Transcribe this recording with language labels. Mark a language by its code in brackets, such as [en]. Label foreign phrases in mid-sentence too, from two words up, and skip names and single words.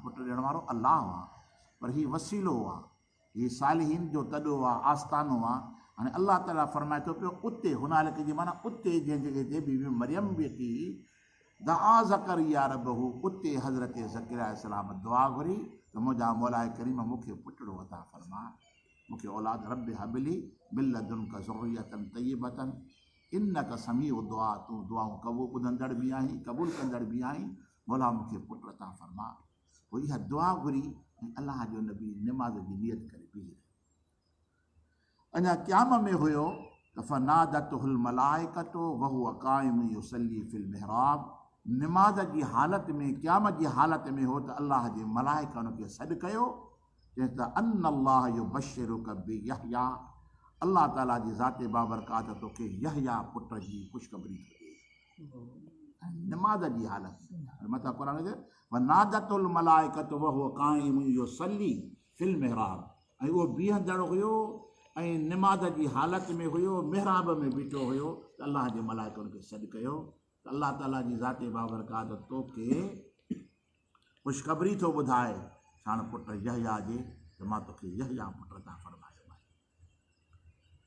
[sd] पुटु ॾियण वारो अल्लाह आहे, पर हीउ वसीलो आहे, हीउ सालिहीन जो तॾो आहे, आस्थानो आहे। हाणे अल्लाह ताला फरमाए थो पियो उते, हुनालिक जी माना उते जंहिं जॻह ते बीबी मरियम वेठी [ar] دعا زكريا ربه, [sd] उते हज़रत ज़करिया अलैहिस्सलाम दुआ घुरी त मुंहिंजा मौलाए करीम मूंखे पुटु अता फ़रमा, मूंखे औलाद [ar] رب هب لي من لدنك ذرية طيبة إنك سميع الدعاء, [sd] तूं दुआऊं ॿुधंदड़ बि आहीं, क़बूल कंदड़ बि आहीं, मौला मूंखे पुटु अता फ़रमा। पोइ इहा दुआ घुरी ऐं अल्लाह जो नबी निमाज़ जी नियत करे बीही रहियो। अञा क़याम में हुयो त [ar] فنادته الملائكة وهو قائم يصلي في المحراب. [sd] निमाज़ जी हालति में, क़यामत जी हालति में हो त अल्लाह जे मलाइका हुनखे सॾु कयो, चएसि त [ar] أن الله يبشرك بيحيى, [sd] अल्लाह ताला जी ज़ाते बाबरकात तोखे यहया पुट जी ख़ुशख़बरी थो ॾे। निमाज़ जी हालति में मथां क़ुर जे [ar] فنادته الملائكة وهو قائم يصلي في المحراب, [sd] ऐं उहो बीहंदड़ हुयो ऐं निमाज़ जी हालति में हुयो, मिहराब में बीठो हुयो त अल्लाह जे मलाइका हुनखे सॾु कयो त अल्लाह ताला जी ज़ाते बाबरकात तोखे ख़ुशख़बरी थो ॿुधाए साण पुट यहया जे, त मां तोखे यहया पुट अता फ़रमायो आहे।